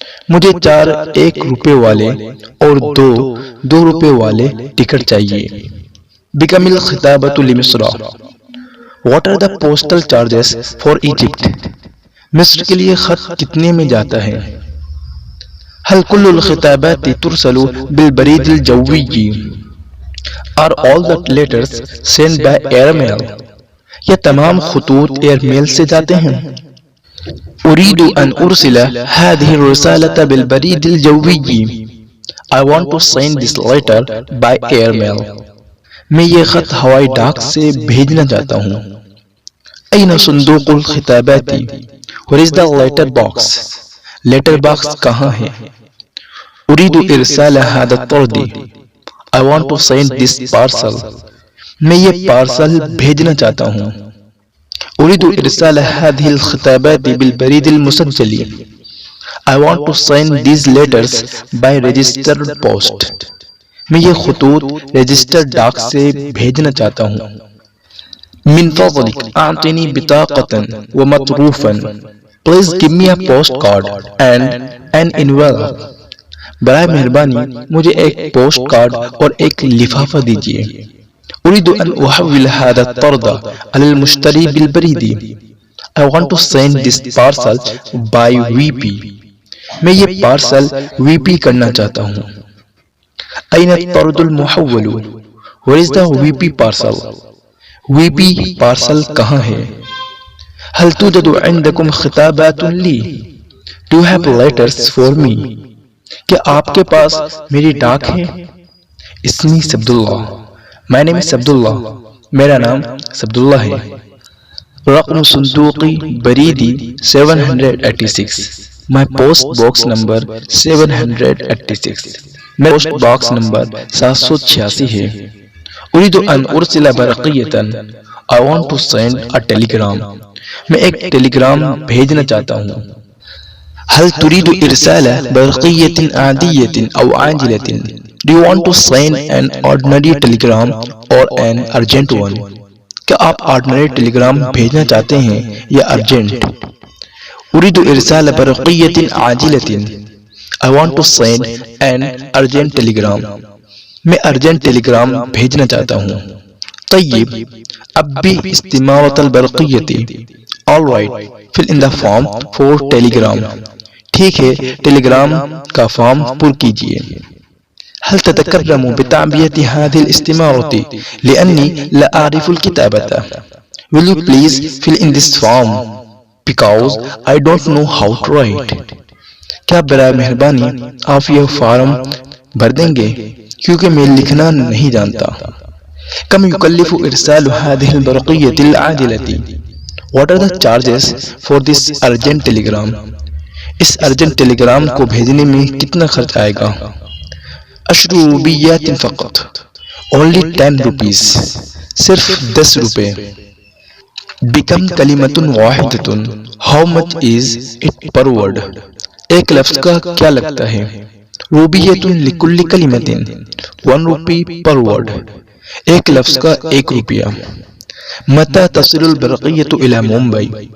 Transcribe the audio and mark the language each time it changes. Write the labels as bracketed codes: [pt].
[ur] مجھے 4 1 روپے والے اور 2 روپے والے ٹکٹ چاہیے. [ar] بکم الخطابۃ لمصر. [en] What are the postal charges for Egypt. [ur] مصر کے لیے خط کتنے میں جاتا ہے. [ar] هل كل الخطابات ترسل بالبريد الجوي. [en] Are all the letters sent by airmail. [ur] یہ تمام خطوط ایئر میل سے جاتے ہیں. [ar] اريد ان ارسل هذه الرسالة بالبريد الجوي. [en] I want to send this letter by airmail. [ur] میں یہ خط ہوائی ڈاک سے بھیجنا چاہتا ہوں. [ar] این صندوق الخطابات. [en] Where is the letter box. [ur] Letter box کہاں ہے. [ar] اريد ارسال هذا الطرد. [en] I want to send this parcel. [ur] میں یہ پارسل بھیجنا چاہتا ہوں. [ar] اريد ارسال هذه الخطابات بالبريد المسجل. [en] I want to send these letters by registered post. [ur] میں یہ خطوط رجسٹرڈ ڈاک سے بھیجنا چاہتا ہوں. [ar] من فضلك اعطني بطاقة ومطروفا. [en] Please give me a postcard and an envelope. [ur] برائے مہربانی مجھے ایک پوسٹ کارڈ اور ایک لفافہ دیجیے. [ar] اريد ان احول هذا الطرد على المشتري بالبريد. [en] I want to send this parcel by VP. [ur] میں یہ پارسل VP کرنا چاہتا ہوں. [ar] این الطرد المحول. [en] Where is the VP parcel. [ur] VP parcel کہاں ہے. [ar] هل توجد عندكم خطابات لي. [en] Do you have letters for me. [ur] کیا آپ کے پاس میری ڈاک ہے. [ar] اسمی عبداللہ. [en] My name is Abdullah. [ur] میرا نام عبداللہ ہے. [ar] رقم صندوقی بریدی 786. [en] My post box number 786. [ur] میرا پوسٹ باکس نمبر 786 ہے. [ar] اريد ان ارسل برقیۃ. [en] I want to send a telegram. [ur] میں ایک ٹیلی گرام بھیجنا چاہتا ہوں. [ar] هل تريد ارسال برقیۃ عادیۃ او عاجلۃ. [en] Do you want to send an ordinary telegram or an urgent one? [ur] کیا آپ آرڈنری ٹیلیگرام بھیجنا چاہتے ہیں یا ارجنٹ؟ [ar] اريد ارسال برقية عاجلة. [en] I want to send an urgent telegram. [ur] میں ارجنٹ ٹیلیگرام بھیجنا چاہتا ہوں. [ar] طيب اب بھی استمارة البرقية. [en] All right, fill in the form for telegram. [ur] ٹھیک ہے، ٹیلیگرام کا فارم پر کیجیے. [ar] هل تتكرم بتعبئة هذه الاستمارة لأني لا أعرف الكتابة. [en] Will you please fill in this form because I don't know how to write. [ur] کیا برائے مہربانی آپ یہ فارم بھر دیں گے کیونکہ میں لکھنا نہیں جانتا. [ar] كم يكلف إرسال هذه البرقية العاجلة. [en] What are the charges for this urgent telegram. [ur] اس urgent Telegram کو بھیجنے میں کتنا خرچ آئے گا؟ [ar] 10 روپیات فقط. [en] Only 10 rupees. [ur] صرف 10 روپے. [ar] بکم کلمۃ واحدۃ. [en] How much is it per word. [ur] ایک لفظ کا کیا لگتا ہے؟ [ar] روبیۃ لکل کلمۃ. [en] 1 rupee per word. [ur] ایک لفظ کا 1 روپیہ. [ar] متى تصل البرقية إلى ممبئی.